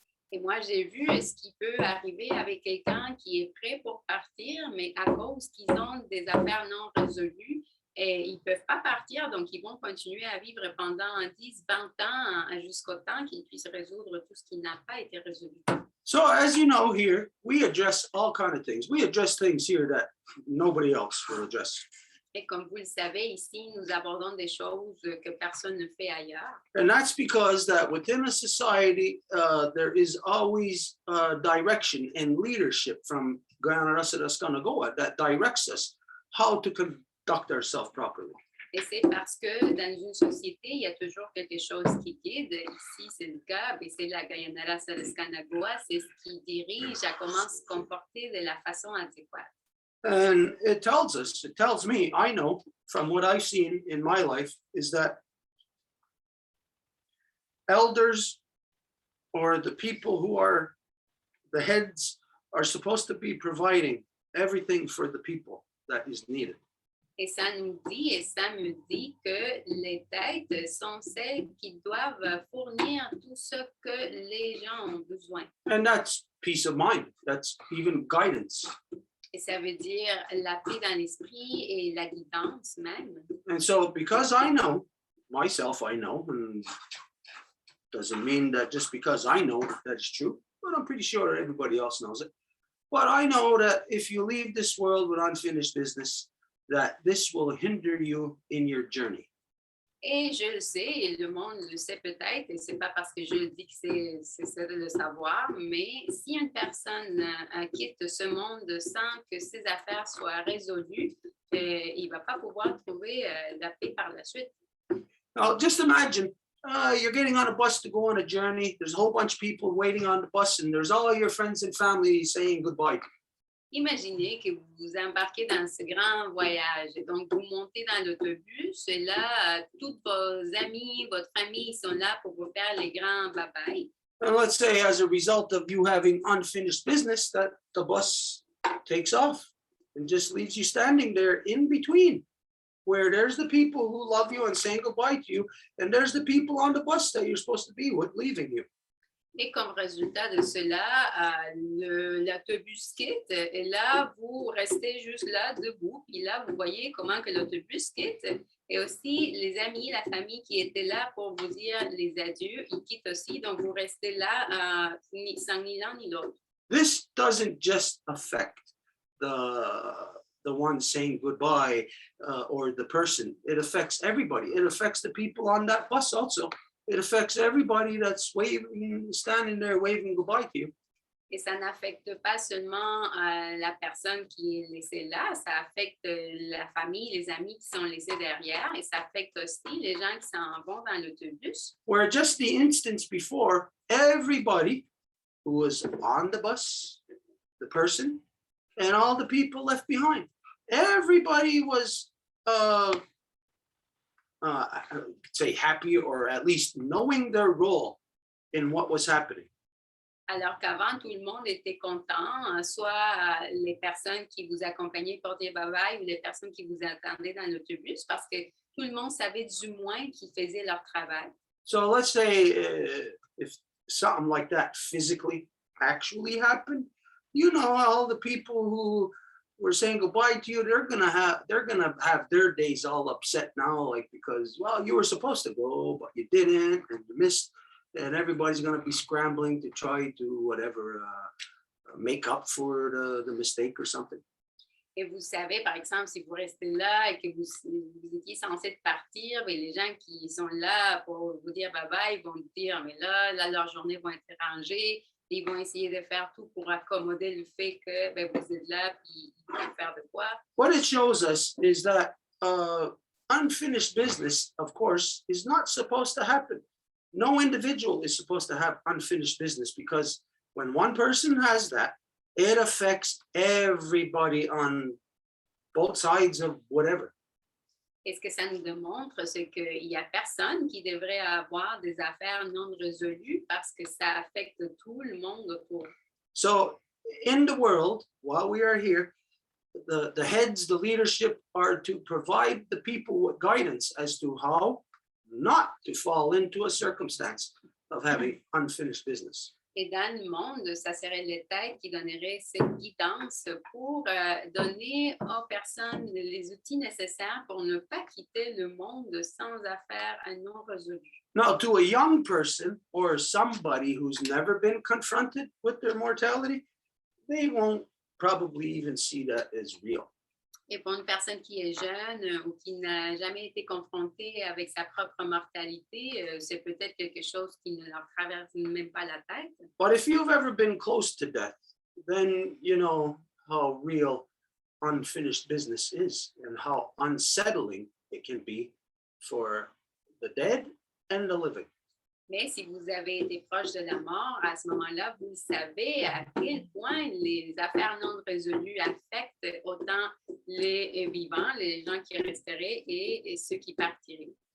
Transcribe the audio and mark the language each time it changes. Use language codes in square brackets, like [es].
[fr] Et moi, j'ai vu ce qui peut arriver avec quelqu'un qui est prêt pour partir, mais à cause qu'ils ont des affaires non résolues, et ils ne peuvent pas partir, donc ils vont continuer à vivre pendant 10, 20 ans jusqu'au temps qu'ils puissent résoudre tout ce qui n'a pas été résolu. [en] So as you know here, we address all kind of things. We address things here that nobody else will address. [fr] Et comme vous le savez, ici, nous abordons des choses que personne ne fait ailleurs. [en] And that's because that within a society, there is always direction and leadership from Ganagasanagoa that directs us how to conduct ourselves properly. [fr] Et c'est parce que dans une société, il y a toujours quelque chose qui guide. Ici, c'est le cas, mais c'est la Gayanara Saraskanagua, c'est ce qui dirige à comment se comporter de la façon adéquate. [en] And it tells me, I know from what I've seen in my life, is that elders or the people who are the heads are supposed to be providing everything for the people that is needed. [fr] Et ça nous dit, et ça me dit que les têtes sont celles qui doivent fournir tout ce que les gens ont besoin. [en] And that's peace of mind. That's even guidance. [fr] Et ça veut dire la paix dans l'esprit et la guidance même. [en] And so because I know, myself, I know, and doesn't mean that just because I know that it's true, but I'm pretty sure everybody else knows it. But I know that if you leave this world with unfinished business, that this will hinder you in your journey. [fr] Et je le sais, et le monde le sait peut-être, et c'est pas parce que je le dis que c'est ça de le savoir, mais si une personne quitte ce monde sans que ses affaires soient résolues, il va pas pouvoir trouver la paix par la suite. [en] Now, just imagine you're getting on a bus to go on a journey. There's a whole bunch of people waiting on the bus, and there's all your friends and family saying goodbye. [fr] Imaginez que vous vous embarquez dans ce grand voyage. Et donc, vous montez dans l'autobus et là, tous vos amis, votre famille sont là pour vous faire les grands bye-bye. [en] And let's say as a result of you having unfinished business, that the bus takes off and just leaves you standing there in between, where there's the people who love you and saying goodbye to you, and there's the people on the bus that you're supposed to be with leaving you. [fr] Et comme résultat de cela, l'autobus quitte et là, vous restez juste là, debout. Puis là, vous voyez comment que l'autobus quitte. Et aussi, les amis, la famille qui étaient là pour vous dire les adieux, ils quittent aussi. Donc, vous restez là sans ni l'un ni l'autre. [en] This doesn't just affect the one saying goodbye or the person. It affects everybody. It affects the people on that bus also. It affects everybody that's waving, standing there waving goodbye to you. [fr] Et ça n'affecte pas seulement la personne qui est laissée là, ça affecte la famille, les amis qui sont laissés derrière, et ça affecte aussi les gens qui s'en vont dans l'autobus. [en] Where just the instance before, everybody who was on the bus, the person, and all the people left behind, everybody was I could say happy, or at least knowing their role in what was happening. [fr] Alors qu'avant, tout le monde était content, soit les personnes qui vous accompagnaient pour dire bye-bye ou les personnes qui vous attendaient dans l'autobus, parce que tout le monde savait du moins qu'ils faisaient leur travail. [en] So let's say if something like that physically actually happened, you know, all the people who were saying goodbye to you, they're gonna have their days all upset now, like, because, well, you were supposed to go, but you didn't, and you missed, and everybody's gonna be scrambling to try to whatever make up for the mistake or something. [fr] Et vous savez, par exemple, si vous restez là et que vous étiez censé partir, mais les gens qui sont là pour vous dire bye-bye, ils vont vous dire, mais là, leurs journées vont être arrangées. Ils vont essayer de faire tout pour accommoder le fait que vous êtes là puis ils vont faire de quoi. [en] What it shows us is that unfinished business, of course, is not supposed to happen. No individual is supposed to have unfinished business, because when one person has that, it affects everybody on both sides of whatever. [fr] Et ce que ça nous démontre, c'est qu'il n'y a personne qui devrait avoir des affaires non résolues parce que ça affecte tout le monde autour. [en] So in the world, while we are here, the heads, the leadership are to provide the people with guidance as to how not to fall into a circumstance of having unfinished business. [fr] Et dans le monde, ça serait l'État qui donnerait cette guidance pour donner aux personnes les outils nécessaires pour ne pas quitter le monde sans affaires non résolues. [en] Now, to a young person or somebody who's never been confronted with their mortality, they won't probably even see that as real. [fr] Et pour une personne qui est jeune ou qui n'a jamais été confrontée avec sa propre mortalité, c'est peut-être quelque chose qui ne leur traverse même pas la tête. [en] But if you've ever been close to death, then you know how real unfinished business is and how unsettling it can be for the dead and the living. [fr] Mais si vous avez été proche de la mort, à ce moment-là, vous savez à quel point les affaires non résolues affectent autant les vivants, les gens qui resteraient et ceux qui partiraient.